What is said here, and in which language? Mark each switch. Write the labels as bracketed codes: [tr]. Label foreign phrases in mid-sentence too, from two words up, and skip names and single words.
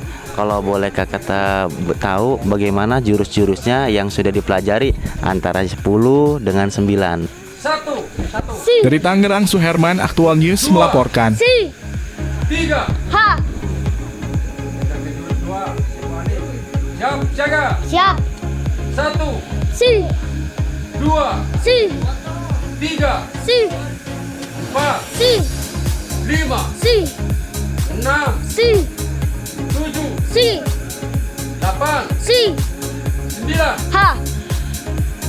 [id] Kalau boleh kakak tahu bagaimana jurus-jurusnya yang sudah dipelajari antara 10 dengan 9? Satu. Dari Tangerang, Suherman, Aktual News melaporkan. Tiga. Ha. Siap, jaga. Siap. Satu. Si. Dua. Si. Tiga. Si. Empat. Si. Lima. Si. Enam. Si. Tujuh. Si. 8, Si. 9. Ha.